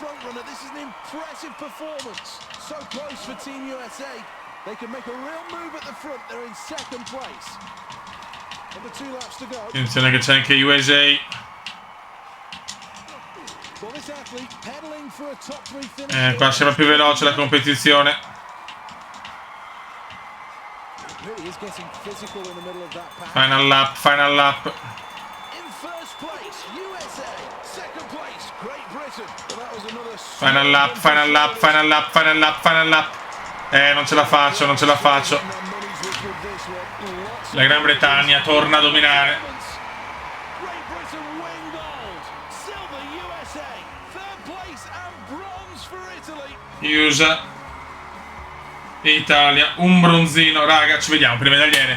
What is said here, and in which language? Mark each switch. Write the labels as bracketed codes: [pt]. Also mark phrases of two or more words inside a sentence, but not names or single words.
[it] Attenzione che c'è anche USA. Qua sembra più veloce la competizione. [en] Final lap, final lap. Final lap, final lap, final lap, final lap, final lap. [it] Non ce la faccio, non ce la faccio. La Gran Bretagna torna a dominare. USA e Italia, un bronzino, raga, ci vediamo per il medagliere.